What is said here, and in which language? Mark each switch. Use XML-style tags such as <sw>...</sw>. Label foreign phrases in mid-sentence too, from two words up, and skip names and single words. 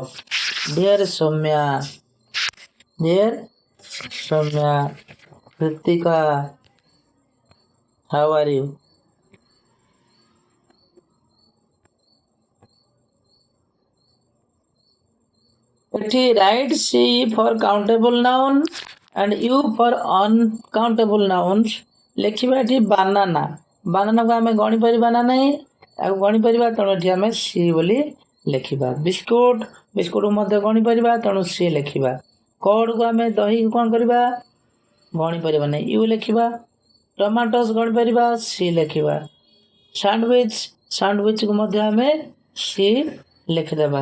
<en>Dear Soumya, Ritika, how are you? ଏଠି write C for countable noun and U for uncountable nouns.</en> <or>ଲେଖିବା ଏଠି ବାନାନା ବାନାନାକୁ ଆମେ ଗଣିପାରିବା ନା ନାହିଁ ଆଉ ଗଣିପାରିବା ତେଣୁ ଏଠି ଆମେ ସି ବୋଲି ଲେଖିବା। ବିସ୍କୁଟକୁ ମଧ୍ୟ ଗଣିପାରିବା ତେଣୁ ସି ଲେଖିବା। କଡ଼କୁ ଆମେ ଦହିକୁ କ'ଣ କରିବା ଗଣିପାରିବା ନାହିଁ ୟୁ ଲେଖିବା। ଟମାଟୋସ୍ ଗଣିପାରିବା ସି ଲେଖିବା। ସାଣ୍ଡୱିଚକୁ ମଧ୍ୟ ଆମେ ସି ଲେଖିଦେବା।</or>